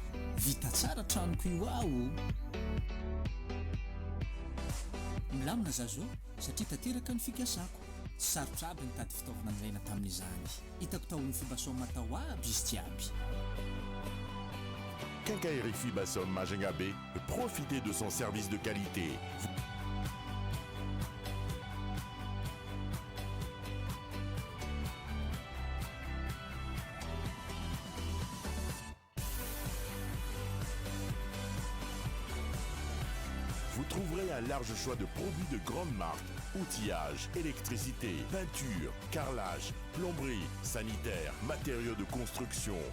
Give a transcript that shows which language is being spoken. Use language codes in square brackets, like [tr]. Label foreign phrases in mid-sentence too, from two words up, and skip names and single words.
[mg] Vita tsara tranoko io aho. Milamina zazo satria tanteraka ny fikasako. Sarotra aby nitady fitaovana ilaina tamin'izany. Hitako tao amin'ny fibasomy matao aby izy jiaby. [fr] Quincaillerie Fibasom Majunga B, profitez de son service de qualité. Vous trouverez un large choix de produits de grande marque, outillage, électricité, peinture, carrelage, plomberie, sanitaire, matériaux de construction.